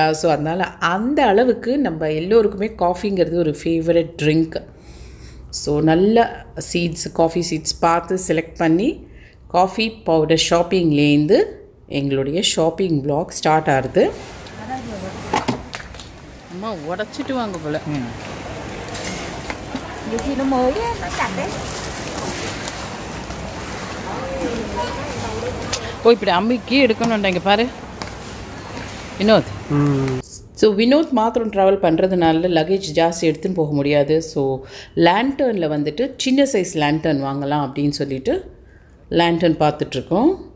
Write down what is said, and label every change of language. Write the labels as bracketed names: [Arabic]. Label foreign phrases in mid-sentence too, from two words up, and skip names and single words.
[Tamil] ஸோ அதனால் அந்த அளவுக்கு நம்ம எல்லோருக்குமே காஃபிங்கிறது ஒரு [English] favourite drink. [Tamil] ஸோ நல்ல சீட்ஸ், [English] coffee seeds [Tamil] பார்த்து செலக்ட் பண்ணி [English] coffee powder [Tamil] ஷாப்பிங்லேருந்து எங்களுடைய [English] shopping vlog start [Tamil] ஆகுது. அம்மா உடச்சிட்டு வாங்க போல். [Vietnamese] Nhiều khi nó mới ấy, nó chặt đấy. [Tamil] ஓ இப்படி அம்மிக்கு எடுக்கணும்டா. இங்கே பாரு வினோத். ஸோ வினோத் மாத்திரம் ட்ராவல் பண்ணுறதுனால லக்கேஜ் ஜாஸ்தி எடுத்துன்னு போக முடியாது. ஸோ லேண்டர்னில் வந்துட்டு சின்ன [English] size lantern [Tamil] வாங்கலாம் அப்படின்னு சொல்லிட்டு லேண்டர்ன் பார்த்துட்ருக்கோம்.